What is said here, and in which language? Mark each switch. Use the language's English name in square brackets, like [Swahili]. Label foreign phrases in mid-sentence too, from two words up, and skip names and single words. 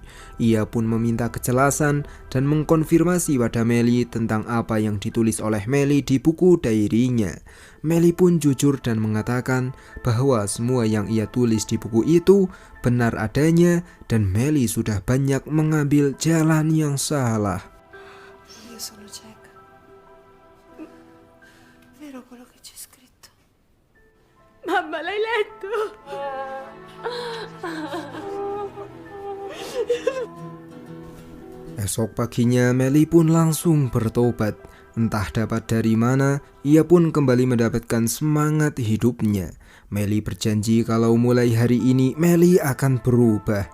[Indonesian] Ia pun meminta kejelasan dan mengkonfirmasi pada Melly tentang apa yang ditulis oleh Melly di buku diarinya. Melly pun jujur dan mengatakan bahwa semua yang ia tulis di buku itu benar adanya dan Melly sudah banyak mengambil jalan yang salah. [Italian] Io sono cieca. Vero quello che c'è scritto? Mamma, l'hai letto? [Indonesian] Esok paginya Melly pun langsung bertobat. Entah dapat dari mana, ia pun kembali mendapatkan semangat hidupnya. Melly berjanji kalau mulai hari ini Melly akan berubah.